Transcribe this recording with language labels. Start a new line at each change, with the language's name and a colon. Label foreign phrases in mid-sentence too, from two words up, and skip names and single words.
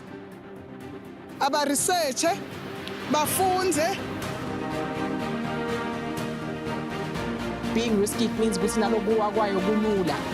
Swati: abaresearche bafunze.
English: Being risky means
Swati: ukuthi nalokuwa kwayo kulula.